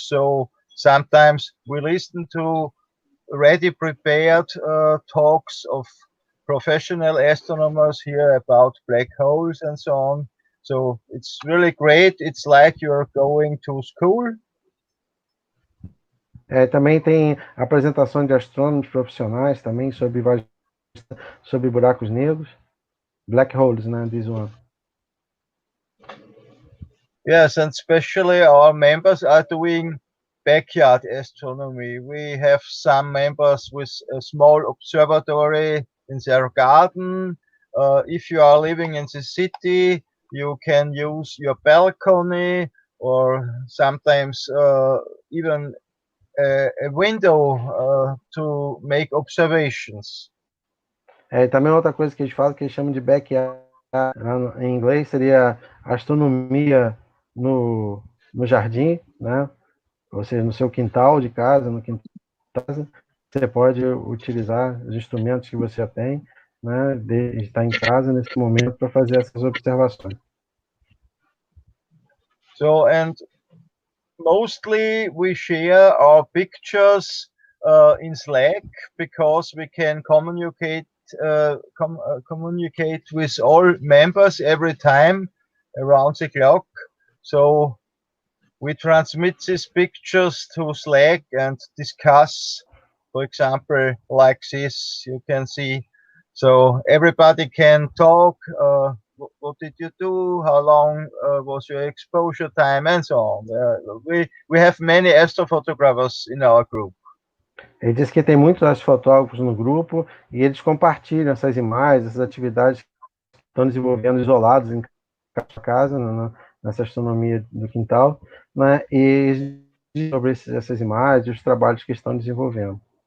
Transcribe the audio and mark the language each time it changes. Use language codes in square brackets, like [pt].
[en] So sometimes we listen to ready prepared talks of professional astronomers here about black holes and so on. So it's really great. It's like you're going to school. [pt] Também tem apresentação de astrônomos profissionais também sobre buracos negros, black holes, né? [en] This one. Yes, and especially our members are doing backyard astronomy. We have some members with a small observatory in their garden. If you are living in the city, you can use your balcony or sometimes even a window to make observations. [pt] Também outra coisa que eles fazem que eles chamam de backyard, em inglês seria astronomia no jardim, né? Ou seja, no seu quintal de casa, no quintal de casa, você pode utilizar os instrumentos que você tem, né? De estar em casa nesse momento para fazer essas observações. [en] So, and mostly we share our pictures in Slack because we can communicate communicate with all members every time around the clock. So we transmit these pictures to Slack and discuss, for example, like this, you can see. So everybody can talk, what did you do, how long was your exposure time, and so on. We have many astrophotographers in our group. [pt] Ele diz que tem muitos astrofotógrafos no grupo e eles compartilham essas imagens, essas atividades que estão desenvolvendo isolados em casa, nessa astronomia do quintal, né? E sobre essas imagens, os trabalhos que estão desenvolvendo.